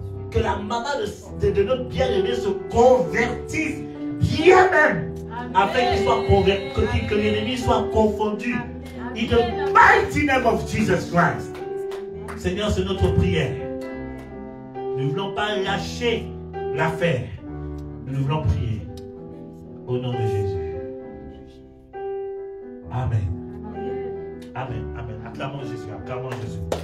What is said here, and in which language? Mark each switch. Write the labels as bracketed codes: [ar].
[fr] Que la maman de notre bien-aimé se convertisse bien même. Afin qu'il soit converti, que l'ennemi soit confondu. [en] In the mighty name of Jesus Christ. [fr] Seigneur, c'est notre prière. Nous ne voulons pas lâcher l'affaire. Nous voulons prier. Au nom de Jésus. Amen. Amen. Amen. Acclamons Jésus. Acclamons Jésus.